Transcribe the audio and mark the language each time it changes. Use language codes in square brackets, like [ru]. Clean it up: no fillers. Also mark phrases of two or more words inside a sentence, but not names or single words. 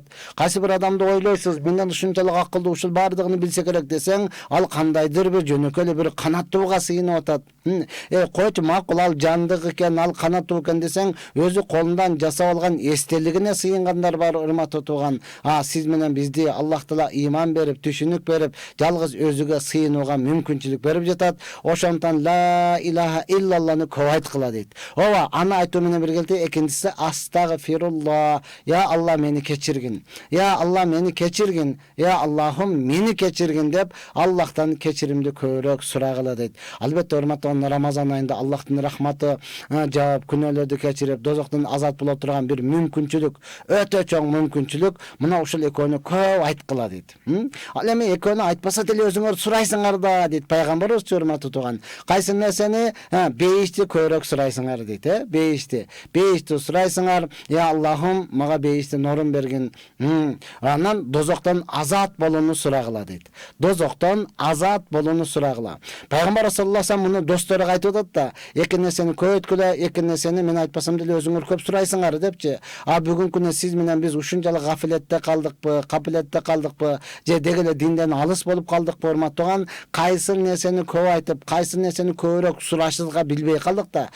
[ky] Кайсы бир адамды ойлойсуз менден ушунчалык акылдуу, ушул баардыгын билсе керек десең, ал кандайдыр бир жөнөкөй бир канаттууга сыйынып атат. Койчу, макул, ал жандык экен, ал канаттуу экен десең, өзү колундан жасап алган эстелигине сыйынгандар бар, урматтуу туган. Сиз менен бизди Аллах таала иман берип, түшүнүк берип, жалгыз өзүгө сыйынууга мүмкүнчүлүк берип жатат. Ошондон [ar] لا إله إلا الله [ky] көп айткыла дейт. Аны айтуу менен биргеликте экинчиси астагфируллах. Я Алла мени кечиргин. Я Алла мени кечиргин. Я Аллахым мени кечиргин деп Аллахтан кечиримди көбүрөөк сурагыла дейт. Албетте урматтуу Рамазан айында Аллахтын рахматы жаап, күнөөлөрдү кечирип, дозоктон азат боло турган бир мүмкүнчүлүк, өтө чоң мүмкүнчүлүк. Мына ушул экөөнү көп айткыла дейт. Ал эми экөөнү айтпаса деле өзүңөр сурайсыңар да дейт пайгамбарыбыз, урматтуу туган. Кайсы нерсени? Бейишти көбүрөөк сурайсыңар дейт, Бейишти сурайсыңар. Я Аллахым, мага бейиштен орун бергин. Анан дозоктон азат болууну сурагыла дейт. Дозоктон азат болууну сурагыла. Пайгамбар [ar] صلى الله عليه وسلم [ky] муну досторго айтып атат да, эки нерсени көп өткүлө, эки нерсени мен айтпасам деле өзүңөр көп сурайсыңар депчи. Бүгүнкү күнү сиз менен биз ушунчалык гафилетте калдыкпы, капилетте калдыкпы, же деги эле динден алыс болуп калдыкпы, урматтаган? Кайсы нерсени көп айтып, кайсы нерсени көбүрөөк сурашыбызга билбей калдык да.